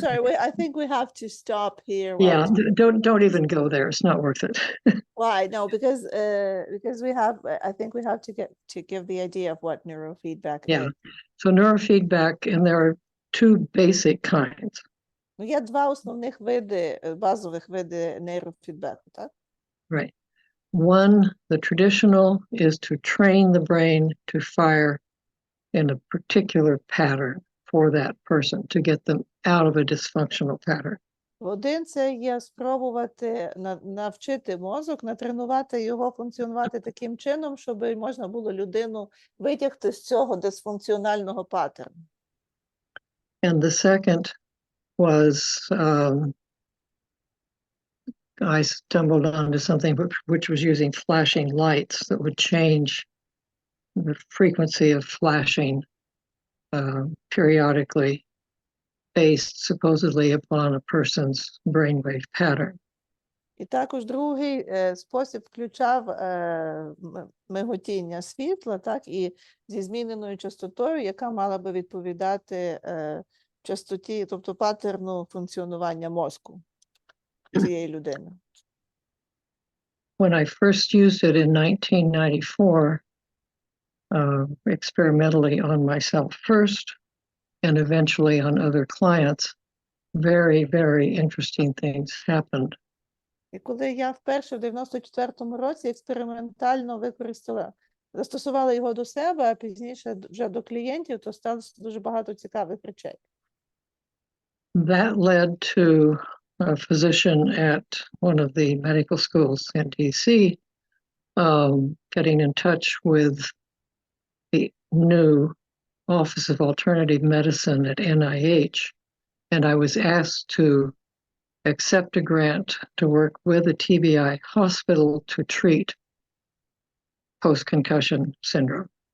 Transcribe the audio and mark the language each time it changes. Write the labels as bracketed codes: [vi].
[en] sorry, I think we have to stop here. Yeah, don't even go there. It's not worth it. Why? No, because we have, I think we have to give the idea of what neurofeedback Yeah. is. So neurofeedback, and there are two basic kinds. [uk] Ну, є два основних види, базових види нейрофідбеку, так? [en] Right. One, the traditional, is to train the brain to fire in a particular pattern for that person to get them out of a dysfunctional pattern. [uk] Один – це є спробувати навчити мозок, натренувати його функціонувати таким чином, щоб можна було людину витягти з цього дисфункціонального паттерну. [en] And the second was I stumbled onto something which was using flashing lights that would change the frequency of flashing periodically based supposedly upon a person's brainwave pattern. [uk] І також другий спосіб включав миготіння світла, так, і зі зміненою частотою, яка мала би відповідати частоті, тобто паттерну функціонування мозку цієї людини. [en] When I first used it in 1994, experimentally on myself first, and eventually on other clients, very, very interesting things happened. [uk] І коли я вперше в 94-му році експериментально застосувала його до себе, а пізніше вже до клієнтів, то сталося дуже багато цікавих речей. [en] That led to a physician at one of the medical schools in DC getting in touch with the new Office of Alternative Medicine at NIH, and I was asked to accept a grant to work with a TBI hospital to treat post-concussion syndrome.